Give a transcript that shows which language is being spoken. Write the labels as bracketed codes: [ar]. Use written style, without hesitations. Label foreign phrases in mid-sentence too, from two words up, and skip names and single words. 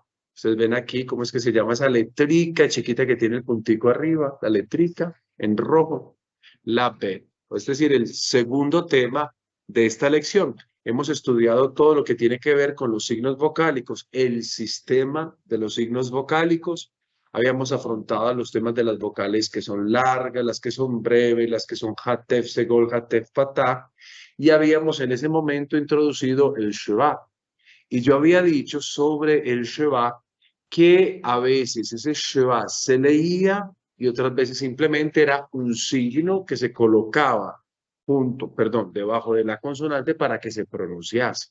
[es] Ustedes ven aquí cómo es que se llama esa letrica chiquita que tiene el puntico arriba, la letrica en rojo, la B. Es decir, el segundo tema de esta lección. Hemos estudiado todo lo que tiene que ver con los signos vocálicos, el sistema de los signos vocálicos. Habíamos afrontado los temas de las vocales que son largas, las que son breves, las que son [he] חטף, סגול, חטף, פתח, [es] y habíamos en ese momento introducido el Sheva. Y yo había dicho sobre el Sheva que a veces ese Sheva se leía y otras veces simplemente era un signo que se colocaba debajo de la consonante para que se pronunciase.